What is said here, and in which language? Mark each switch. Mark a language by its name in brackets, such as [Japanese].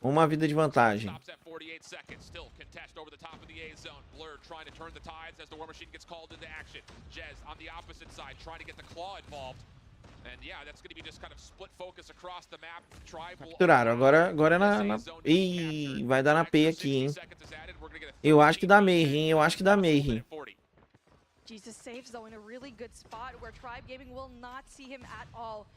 [Portuguese] Uma vida de vantagem. [English] Stops at 48 seconds. Still contest over the top of the A zone. Blur trying to turn the tides as the War Machine gets called into action. Jez on the opposite side trying to get the Claw involved. And yeah, that's going to be just kind of split focus across the map. Tribe will... [Portuguese] Capturaram. Agora é na... Ih, vai dar na P aqui, hein. Eu acho que dá Mayhem, eu acho que dá Mayhem. [English] Jesus saves though in a really good spot where Tribe Gaming will not see him at all.